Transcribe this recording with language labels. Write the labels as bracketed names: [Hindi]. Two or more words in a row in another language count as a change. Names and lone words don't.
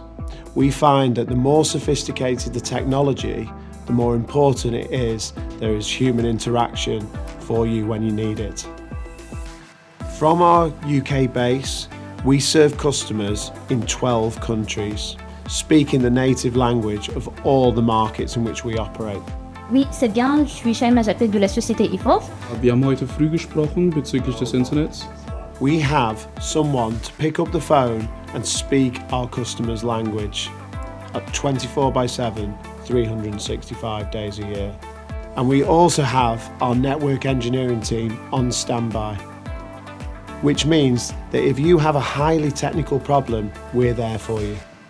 [English] We find that the more sophisticated the technology, the more important it is there is human interaction for you when you need it. From our UK base, we serve customers in 12 countries, speaking the native language of all the markets in which we operate. [French] Oui, c'est bien, je suis Shaima, j'appelle de la société Evolve. [German] Wir haben heute früh gesprochen bezüglich des Internets. [English] We have someone to pick up the phone and speak our customers' language at 24/7, 365 days a year. And we also have our network engineering team on standby, which means that if you have a highly technical problem, we're there for you.